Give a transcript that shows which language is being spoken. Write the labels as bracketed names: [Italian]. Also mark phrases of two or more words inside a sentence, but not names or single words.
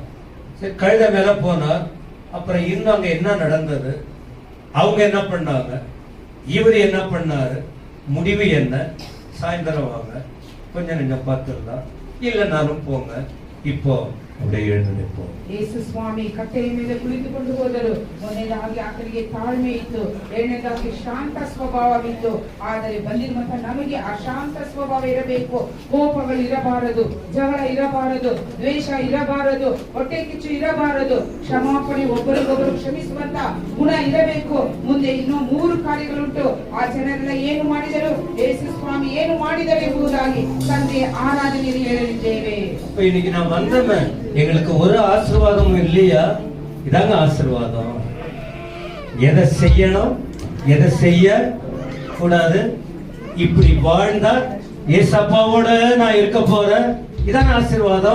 [Tamil] சரி, கழுத மேல போனார். அப்புறம் இன்னும் அங்க என்ன நடந்தது, அவங்க என்ன பண்ணாங்க, இவர் என்ன பண்ணாரு, முடிவு என்ன? சாயந்தரம் வாங்க, கொஞ்சம் கொஞ்சம் பார்த்துடலாம், இல்லைனாலும் போங்க. இப்போ அப்படியே எழுந்து நிற்போம். [Kannada] ಯೇಸು ಸ್ವಾಮಿ ಕಟ್ಟೆಯ ಮೇಲೆ ಕುಳಿತುಕೊಂಡು ಹೋದರು. ಮೊದಲನೇದಾಗಿ ಆತನಿಗೆ ತಾಳ್ಮೆ ಇತ್ತು, ಎರಡನೇದಾಗಿ ಶಾಂತ ಸ್ವಭಾವವಿತ್ತು. ಆದರೆ ಬಂದಿರುವಂತ ನಮಗೆ ಆ ಶಾಂತ ಸ್ವಭಾವ ಇರಬೇಕು. ಕೋಪಗಳು ಇರಬಾರದು, ಜಗಳ ಇರಬಾರದು, ದ್ವೇಷ ಇರಬಾರದು, ಹೊಟ್ಟೆ ಕಿಚ್ಚು ಇರಬಾರದು. ಕ್ಷಮಾಪಣೆ, ಒಬ್ಬರಿಗೊಬ್ಬರು ಕ್ಷಮಿಸುವಂತ ಗುಣ ಇರಬೇಕು. ಮುಂದೆ ಇನ್ನೂ 3 ಕಾರ್ಯಗಳುಂಟು. ಆ ಜನರೆಲ್ಲ ಏನು ಮಾಡಿದರು, ಯೇಸು ಸ್ವಾಮಿ ಏನು ಮಾಡಿದರು ಎಂಬುದಾಗಿ ತಂದೆ ಆರಾಧನೆಯಲ್ಲಿ ಹೇಳಲಿದ್ದೇವೆ. [Tamil] இன்னைக்கு நான் வந்தவன், எங்களுக்கு ஒரு ஆசீர்வாதமும் இல்லையா? இதாங்க ஆசீர்வாதம். எதை செய்யணும், எதை செய்ய கூடாது, இப்படி வாழ்ந்தா ஏசப்பாவோட நான் இருக்க போறேன், இதான ஆசீர்வாதம்.